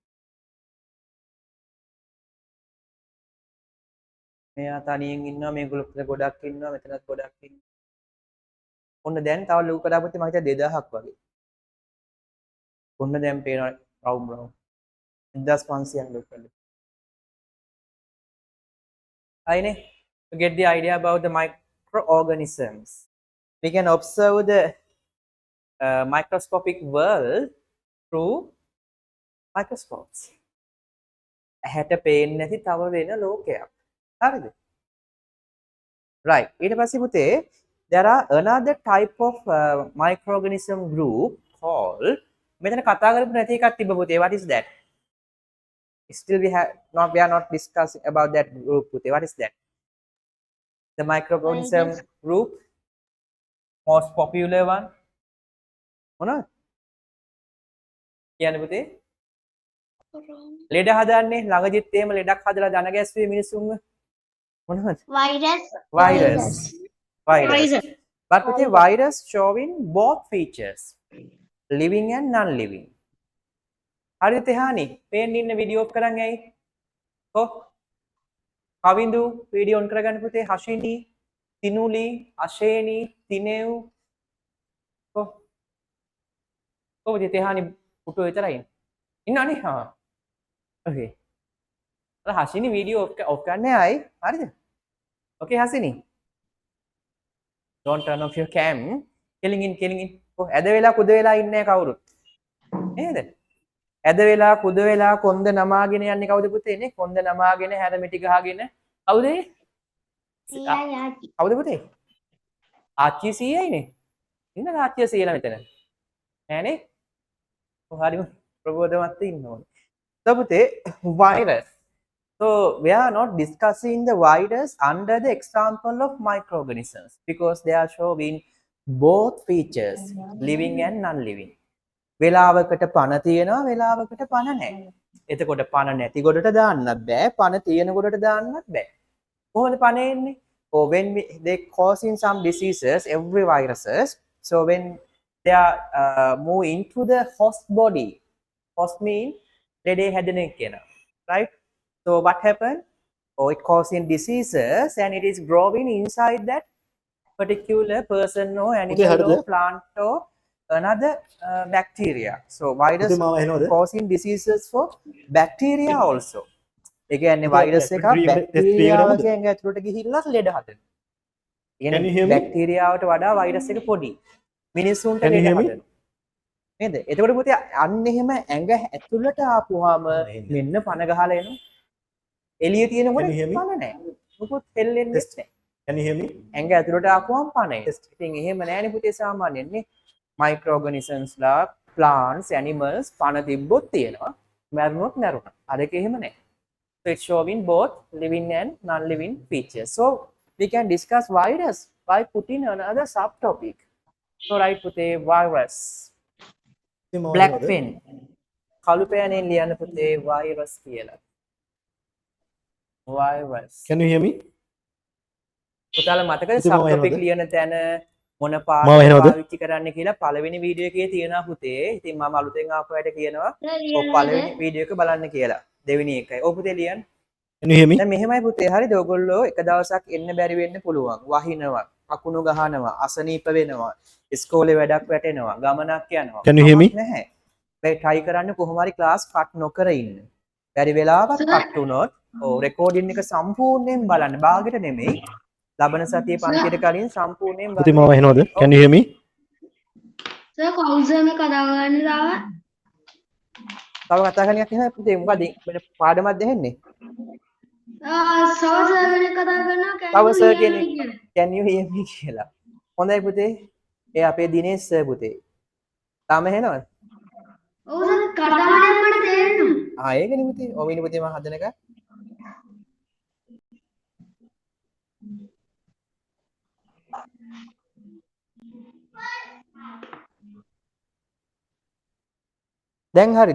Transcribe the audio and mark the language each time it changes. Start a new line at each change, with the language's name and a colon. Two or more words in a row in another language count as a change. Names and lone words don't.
Sinhala: මෙයා තනියෙන් ඉන්නවා මේගොල්ලෝ ගොඩක් ඉන්නවා මෙතනත් ගොඩක් ඉන්නවා. ඔන්න දැන් තව ලොකු කරාපොත් මම හිතා 2000ක් වගේ. ඔන්න දැන් පේනවා රවුම් 1500ක් ලොක් කරලා.
English: Aine, to get the idea about the microorganisms, we can observe the microscopic world through microscopes.
Sinhala: ඇහැට පේන්නේ නැති තව වෙන ලෝකයක්. හරිද? Right. ඊට පස්සේ පුතේ there are another type of microorganism group called මෙතන කතා කරපු නැති එකක් තිබ්බ පුතේ.
English: What is that? Still we are not discussing about that group. What is that? The microorganism group, most popular one.
Sinhala: මොනවද? කියන්නේ පුතේ? ලෙඩ හදන්නේ ළඟදිත් එහෙම ලෙඩක් හදලා දන ගැස්සුවේ මිනිස්සුන්ව. මොනවද?
English: Virus. But පුතේ virus showing both features, living and non-living.
Sinhala: හරිද තෙහානි? පේන්න ඉන්න
English: video off
Sinhala: කරන් ඇයි? කො? කවිඳු
English: video on
Sinhala: කරගන්න පුතේ. හෂිනි, තිනුලි, අශේනි, තිනෙව්. කො? කොහොමද තෙහානි පුටුව විතරයි ඉන්නවනේ? හා. ඔකේ. අර හෂිනි
English: video off
Sinhala: කරන්නේ ඇයි? හරිද? ඔකේ හෂිනි.
English: Don't turn off your cam. Killing in.
Sinhala: කො ඇද වෙලා කුද වෙලා ඉන්නේ කවුරුත්. නේද? ඇද වෙලා කුද වෙලා කොන්ද නමාගෙන යන්නේ කවුද පුතේ නේ? කොන්ද නමාගෙන හැරමිටි ගහගෙන කවුද? කවුද පුතේ? ආච්චි සීයයිනේ. ඉන්න ආච්චි සීයලා මෙතන. නෑනේ? හරිම ප්‍රබෝධමත් ඉන්න ඕනේ.
English: So virus. So we are not discussing the virus under the example of microorganisms because they are showing both features, living and non-living.
Sinhala: වෙලාවකට පණ තියෙනවා වෙලාවකට පණ නැහැ. එතකොට පණ නැති ගොඩට දාන්නත් බෑ පණ තියෙන ගොඩට දාන්නත් බෑ. කොහොමද පණ එන්නේ?
English: Or when they causing some diseases, every viruses, so when they are move into the host body, host mean
Sinhala: ලෙඩේ හැදෙන කියන,
English: right? So what happened? Oh, it causing diseases and it is growing inside that particular person or animal or plant or another bacteria. So virus causing diseases for bacteria also.
Sinhala: ඒ කියන්නේ virus එක බැක්ටීරියාවගේ ඇඟ ඇතුළට ගිහිල්ලා ලෙඩ හදනවා. කියන්නේ බැක්ටීරියාවට වඩා virus එක පොඩි. මිනිස්සුන්ට ලෙඩ හදනවා. නේද? එතකොට පුතේ අන්න එහෙම ඇඟ ඇතුළට ආපුවාම මෙන්න පණ ගහලා එනවා. එළිය තියෙනකොට පණ නැහැ. මොකොත් හෙල්ලෙන්නේ නැහැ.
English: Can you hear me?
Sinhala: ඇඟ ඇතුළට ආපුවාම පණ එනවා. ඉතින් එහෙම නෑනේ පුතේ සාමාන්‍යයෙන් නේ. Microorganisms ලා
English: plants, animals
Sinhala: පණ තිබ්බොත් තියෙනවා. මැරුණොත් මැරුණා. අර එක එහෙම නැහැ.
English: So it's showing both living and non-living features. So we can discuss virus by putting another subtopic. So right පුතේ virus. Black pen.
Sinhala: කළු පෑනෙන් ලියන්න පුතේ virus කියලා.
English: Virus. Can you hear me?
Sinhala: පුතාලා මතකද subtopic ලියන තැන මොන පාට පාවිච්චි කරන්න කියලා පළවෙනි වීඩියෝ එකේ තියෙනවා පුතේ. ඉතින් මම අලුතෙන් ආපු අයට කියනවා ඔය පළවෙනි වීඩියෝ එක බලන්න කියලා. දෙවෙනි එකයි. ඔව් පුතේ ලියන්න.
English: Can you hear me?
Sinhala: දැන් මෙහෙමයි පුතේ. හරිද? ඔයගොල්ලෝ එක දවසක් එන්න බැරි වෙන්න පුළුවන්. වහිනවා, අකුණු ගහනවා, අසනීප වෙනවා, ඉස්කෝලේ වැඩක් වැටෙනවා, ගමනක් යනවා.
English: Can you hear me?
Sinhala: නැහැ. මේ try කරන්න කොහොම හරි
English: class cut
Sinhala: නොකර ඉන්න. බැරි වෙලාවක් cut වුණොත් ඔව් recording එක සම්පූර්ණයෙන් බලන්න. භාගෙට නෙමෙයි. ලබන සතියේ පන්තියට කලින් සම්පූර්ණයෙන් පුතේ මාව ඇහෙනවද?
English: Can you hear me?
Sinhala: සර් කවුසර් මේ කතා කරන්න දාවා. තව කතා කරන්නක් නැහැ පුතේ. මොකද වෙන පාඩමක් දෙන්නේ? සර් කෙනෙක් කතා කරනවා තව සර් කෙනෙක්
English: can you hear me
Sinhala: කියලා. හොඳයි පුතේ. ඒ අපේ දිනේෂ් සර් පුතේ. තාම ඇහෙනවද? ඔව් සර් කතාවලින් මට තේරෙනවා. ඒකනේ පුතේ. ඔවිනි පුතේ මම හදන එක. දැන් හරිද?